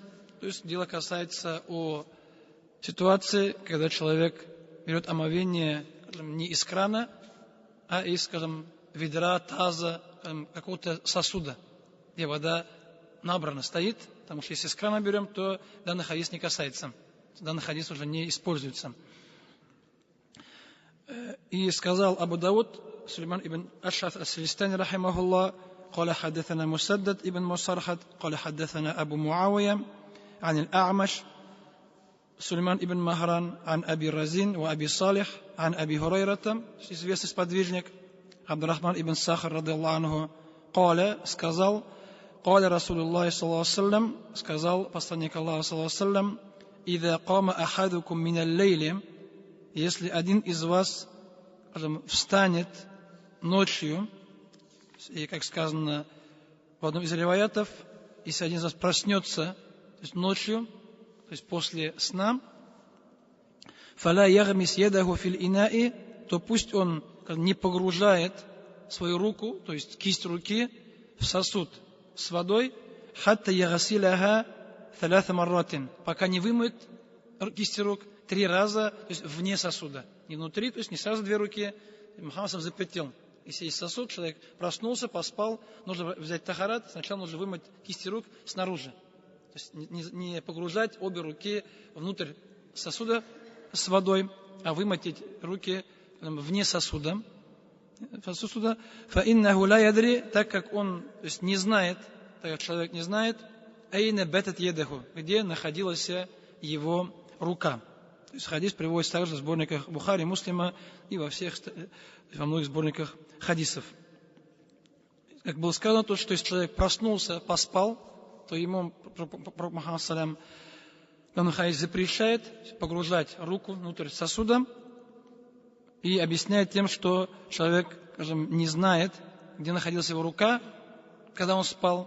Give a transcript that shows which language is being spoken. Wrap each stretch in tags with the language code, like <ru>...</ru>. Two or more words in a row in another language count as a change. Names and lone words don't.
<ru>То есть дело касается о ситуации, когда человек берет омовение, скажем, не из крана, а из, скажем, ведра, таза, какого-то сосуда, где вода набрана стоит, потому что если из крана берем, то данный хадис не касается, данный хадис уже не используется. И сказал</ru> <ar>Абу Дауд, Сулейман ибн Аш'аф ас-Силистани, рахимахуллах, قال حدثنا مسدد ابن مصرحد قال حدثنا أبو معاوية عن الأعمش سليمان بن مهران عن أبي رزين وأبي صالح عن أبي هريرة,</ar> <ru>известный сподвижник, Абдурахман ибн Сахар,</ru> <ar>رضي الله عنه,</ar> <ru>قال, сказал, قال</ru> <ar>رسول الله صلى الله عليه وسلم,</ar> <ru>сказал посланник Аллаха</ru> <ar>صلى الله عليه وسلم, إذا قام أحدكم من الليل,</ar> <ru>если один из вас, скажем, встанет ночью, и как сказано в одном из риваятов, если один из вас проснется, то есть ночью, то есть после сна,</ru> <ar>فلا يغمس يده في الإناء,</ar> <ru>то пусть он не погружает свою руку, то есть кисть руки, в сосуд с водой,</ru> <ar>حتى يغسلها ثلاث مرات,</ar> <ru>пока не вымоет кисти рук 3 раза, то есть вне сосуда, не внутри, то есть не сразу 2 руки. Мухаммад запретил. Если есть сосуд, человек проснулся, поспал, нужно взять тахарат, сначала нужно вымыть кисти рук снаружи. То есть не погружать обе руки внутрь сосуда с водой, а вымыть руки вне сосуда.</ru> <ar>فَإِنَّهُ لَا يَدْرِي,</ar> <ru>так как он, то есть не знает, так как человек не знает,</ru> <ar>أَيْنَ بَتَتْ يَدَهُ,</ar> <ru>где находилась его рука. То есть хадис приводится также в сборниках Бухари, Муслима и во многих сборниках хадисов. Как было сказано, то, что если человек проснулся, поспал, то ему Пророк Мухаммад салям данный хадис запрещает погружать руку внутрь сосуда и объясняет тем, что человек, скажем, не знает, где находилась его рука, когда он спал.</ru>